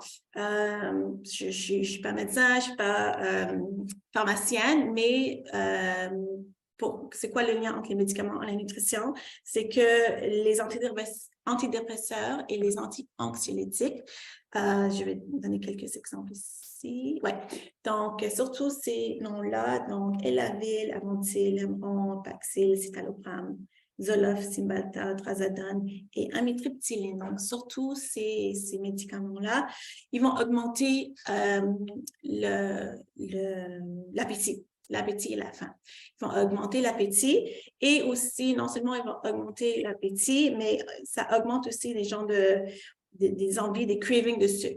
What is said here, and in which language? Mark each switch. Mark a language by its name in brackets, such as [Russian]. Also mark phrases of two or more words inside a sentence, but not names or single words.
[French] Je ne suis pas médecin, je ne suis pas pharmacienne, mais c'est quoi le lien entre les médicaments et la nutrition? C'est que les antidépresseurs et les anti-anxiolytiques, je vais donner quelques exemples ici. Ouais. Donc, surtout ces noms-là, donc Elavil, Aventil, Emron, Paxil, Citalopram, Zoloft, Cymbalta, Trazodone et amitriptyline. Donc, surtout ces médicaments-là, ils vont augmenter l'appétit. l'appétit et la faim. Ils vont augmenter l'appétit et aussi, non seulement ils vont augmenter l'appétit, mais ça augmente aussi les gens des envies, des cravings de sucre.